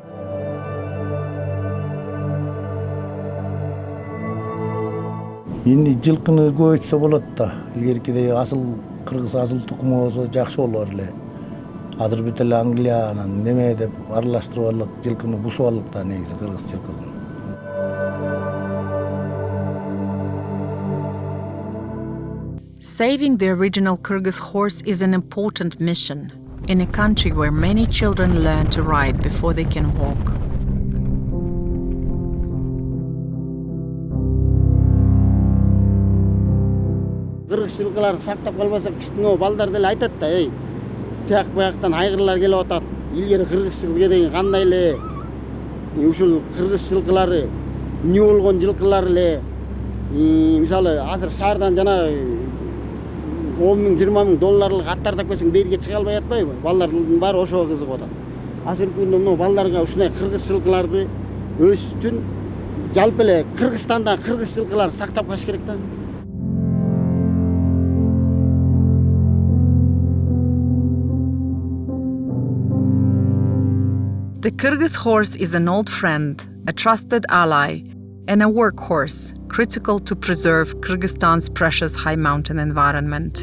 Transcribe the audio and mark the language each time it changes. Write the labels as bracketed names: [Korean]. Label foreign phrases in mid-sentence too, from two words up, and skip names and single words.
[Kyrgyz] Эми жылкыны көбөйтсө болот да. Илгеркидей асыл кыргыз асыл тукуму болсо жакшы болор эле. Азыр бүт эле Англия анан неме деп аралаштырып алып жылкыны бусуп алып да негизи кыргыз жылкысын. [English] Saving the original Kyrgyz horse is an important mission in a country where many children learn to ride before they can walk. [Kyrgyz] Кыргыз жылкыларын сактап калбасак кичине балдар деле айтат да, эй, тияк бияктан айгырлар келип атат. Илгери кыргыз жылкыга деген кандай эле ушул кыргыз жылкылары эмне болгон жылкылар эле. Мисалы азыр шаардан жана 10 миң, 20 миң долларлык аттар таппасаң берге чыга албай атпайбы? Балдардын баары ошого кызыгып атат. Азыркы күндө мына балдарга ушундай кыргыз жылкыларды өстүн жалпы эле Кыргызстанда кыргыз жылкыларын сактап калыш керек да. [English] The Kyrgyz horse is an old friend, a trusted ally, and a workhorse critical to preserve Kyrgyzstan's precious high mountain environment.